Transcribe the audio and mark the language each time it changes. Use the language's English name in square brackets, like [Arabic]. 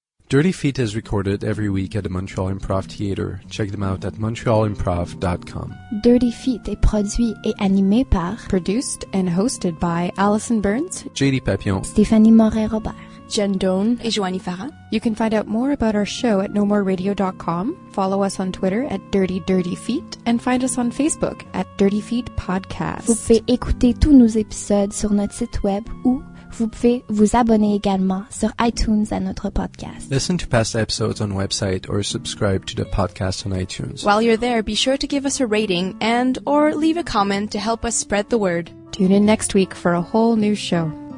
[English] Dirty Feet is recorded every week at the Montreal Improv Theatre. Check them out at montrealimprov.com. [French] Dirty Feet est produit et animé par, [English] produced and hosted by Alison Burns, JD Papillon, Stéphanie Morin-Robert, Jen Doan, et Joanie Farran. You can find out more about our show at nomoreradio.com, follow us on Twitter at Dirty Feet, and find us on Facebook at Dirty Feet Podcast. [French] Vous pouvez écouter tous nos épisodes sur notre site web ou vous pouvez vous abonner également sur iTunes à notre podcast. [English] Listen to past episodes on website or subscribe to the podcast on iTunes. While you're there, be sure to give us a rating and or leave a comment to help us spread the word. Tune in next week for a whole new show.